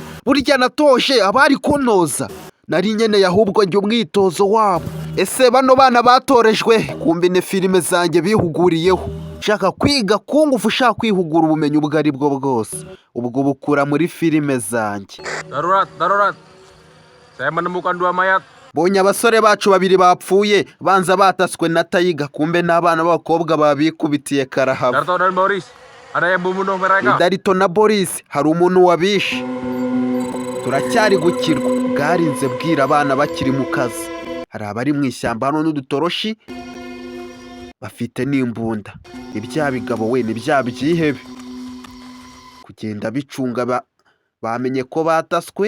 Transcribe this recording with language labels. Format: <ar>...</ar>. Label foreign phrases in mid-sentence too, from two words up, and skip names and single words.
<rw>Burya natoshe abari kuntoza, nari nkeneye ahubwo njye umwitozo wabo. Ese bano bana batorejwe kumbe ni filime zanjye bihuguriyeho. ushaka kwiga kungufu, ushaka kwihugura ubumenyi ubwo ari bwo bwose, ubwo bukura muri filime zanjye.</rw> <id>Darurat. Saya menemukan 2 mayat.</id> <rw>Bonye abasore bacu 2 bapfuye banza bataswe na Taiga, kumbe n'abana b'abakobwa babikubitiye karahava.</rw> <id>Darto dan Boris, ada yang membunuh mereka.</id> <rw>Darito na Boris, hari umuntu wabishe. Turacyari gukirwa, bwarinze bwira abana bakiri mu kazi. Hari abari mu ishyamba hano n'udutoroshi bafite n'imbunda. Ibya bigabo we, ni bya byihebe kugenda bicunga, bamenye ko bataswe.</rw>